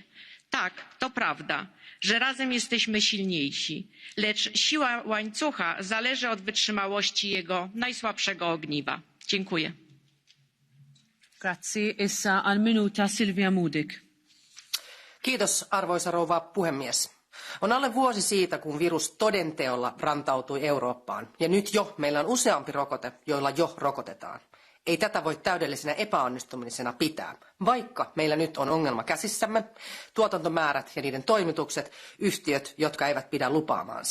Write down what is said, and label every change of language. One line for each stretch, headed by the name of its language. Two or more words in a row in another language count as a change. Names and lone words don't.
Polish: Tak, to prawda, że razem jesteśmy silniejsi, lecz siła łańcucha zależy od wytrzymałości jego najsłabszego ogniwa. Dziękuję.
Finnish: Arvoisa rouva puhemies. On alle vuosi siitä, kun virus toden teolla rantautui Eurooppaan, ja nyt jo meillä on useampi rokote, joilla jo rokotetaan. Ei tätä voi täydellisenä epäonnistumisena pitää, vaikka meillä nyt on ongelma käsissämme, tuotantomäärät ja niiden toimitukset, yhtiöt, jotka eivät pidä lupaamaansa.